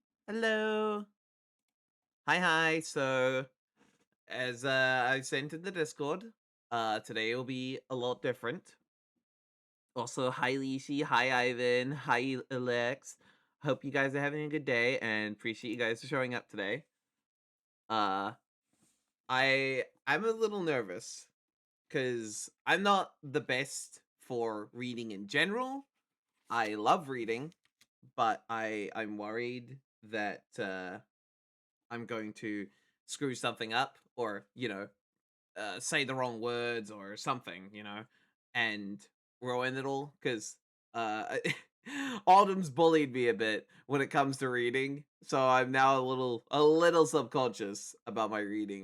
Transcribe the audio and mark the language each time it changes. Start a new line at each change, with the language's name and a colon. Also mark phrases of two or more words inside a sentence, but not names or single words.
English: Hello. Hi, hi. So, as I sent in the Discord, today will be a lot different. Also, hi Lishi, hi Ivan, hi Alex. Hope you guys are having a good day and appreciate you guys for showing up today. Uh, I'm a little nervous because I'm not the best for reading in general. I love reading, but I'm worried that I'm going to screw something up or, say the wrong words or something, and ruin it all because uh, Autumn's bullied me a bit when it comes to reading, so I'm now a little subconscious about my reading.